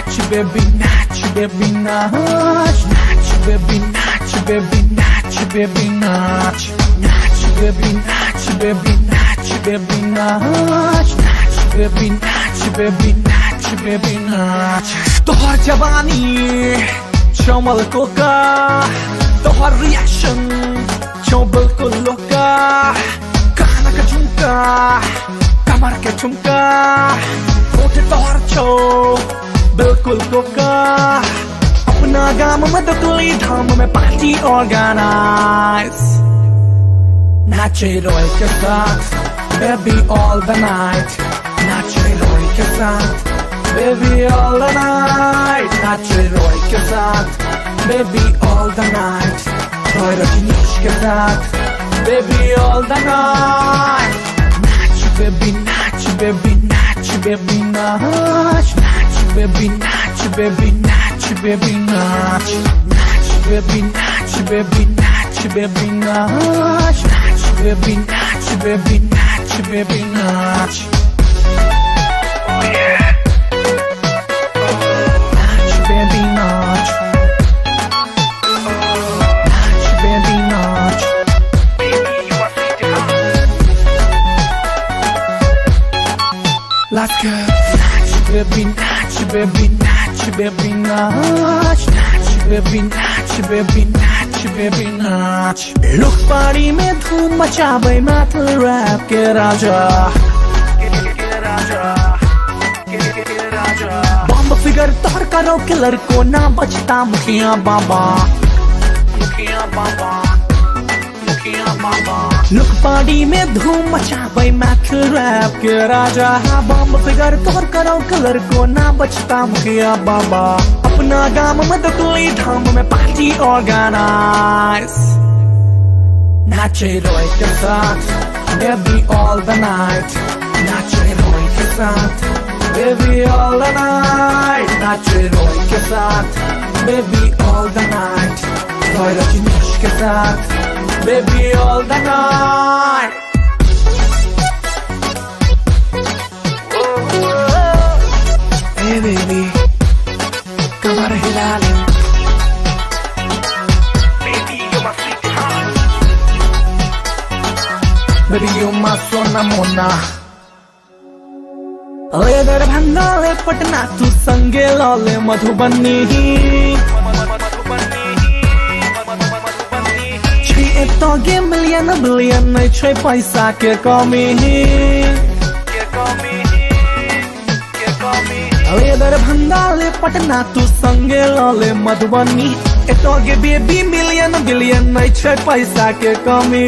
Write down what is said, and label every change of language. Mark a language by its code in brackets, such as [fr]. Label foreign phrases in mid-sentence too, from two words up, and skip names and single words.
[mai] baby, naach, baby, naach, naach, baby, naach, baby, naach, baby, naach, naach, baby, naach, baby, naach, baby, naach, naach, baby, naach, baby, naach, baby, naach. तोहर जवानी चमल कोका, तोहर रिएक्शन छो बिल्कुल लोका, कान का झुमका, कमर के झुमका, होठ तोहर छो बिल्कुल कोका. अपना गाम में तो तुली धाम में [en] party organize, [mai] नाचे रोय के साथ [en] baby all the night, [mai] नाचे रोय के साथ [en] baby all the night, [mai] नाचे रोय के साथ [en] baby all the night, [mai] रोय रजनीश के साथ [en] baby all the night. [mai] नाच [en] baby, [mai] नाच baby, नाच baby, नाच, नाच baby, नाच baby, नाच baby, नाच, नाच baby, नाच baby, नाच baby, नाच, नाच baby, नाच baby, नाच baby, नाच. [en] Oh yeah. [mai] नाच baby, नाच. नाच baby, नाच. [en] Baby, you are sweet enough. Let's go. [mai] Naach baby, naach baby, naach baby, naach, naach baby, naach baby, naach baby, naach. Look party में धूम मचावे [en] metal rap [mai] के राजा, बॉम्ब फिगर तोहर करो किलर को ना बचता मुखिया बाबा, मुखिया बाबा, मुखिया बाबा. लुक पार्टी में धूम मचावे [en] metal rap [mai] के राजा, बॉम्ब फिगर तोहर करो किलर को ना बचता मुखिया बाबा. अपना गाम में तो तुली धाम में [en] party organize, [mai] नाचे रोय के साथ [en] baby all the night, [mai] नाचे रोय के साथ [en] baby all the night, [mai] नाचे रोय के साथ [en] baby all the night, [mai] रोय रजनीश के साथ [en] baby all the night. Hey baby, [mai] कमर हिला ले, [en] baby you're my sweetheart, baby you're my [mai] सोना मोना. ले दरभंगा ले पटना तू संगे लाले मधुबनी, छे तो गे [en] million billion [mai] नहीं छे पैसा के कमी, ले दरभंगा ले पटना तू संगे लाले मधुबनी, तो गे बेबी [en] million billion [mai] नहीं छे पैसा के कमी.